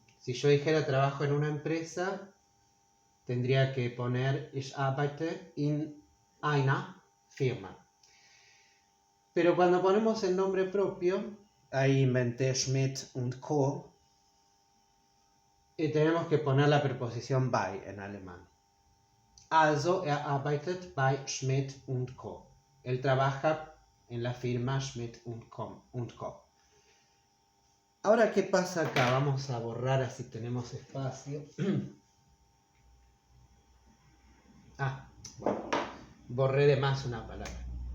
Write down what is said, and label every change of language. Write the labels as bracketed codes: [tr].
[es] Si yo dijera trabajo en una empresa, tendría que poner [de] ich arbeite in einer Firma. [es] Pero cuando ponemos el nombre propio, ahí inventé Schmidt und Co. Y tenemos que poner la preposición bei en alemán. [de] Also, arbeitet bei Schmidt und Co. [es] Él trabaja en la firma Schmidt und Co. Ahora, ¿qué pasa acá? Vamos a borrar así tenemos espacio. Bueno, borré de más una palabra.